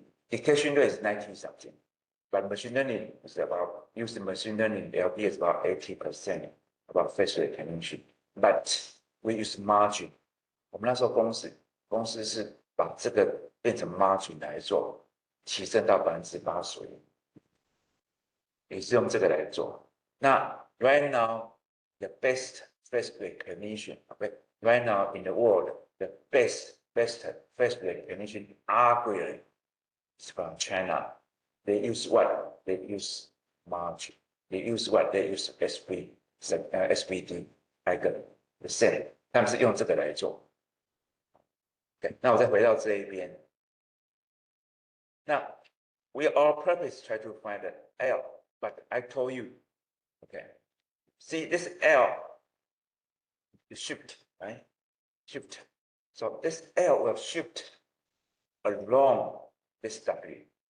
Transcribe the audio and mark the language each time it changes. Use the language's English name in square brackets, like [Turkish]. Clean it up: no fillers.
[English] Detection rate is 90 something. But machine learning is about, using machine learning, LP is about 80% about face recognition. But we use margin. [Chinese] 我们那时候公司是把这个变成 margin 来做，提升到85%，也是用这个来做。 [English] 那 right now the best face recognition, okay, right now in the world the best face recognition algorithm is from China. They use what? They use margin. They use what? They use SVD algorithm. The same. [Chinese] 他们是用这个来做。 Okay, 那我再回到这一边。 [English] 那 our purpose try to find the L, but I told you, okay, see this L is shift, right? Shift. So this L will shift along this W.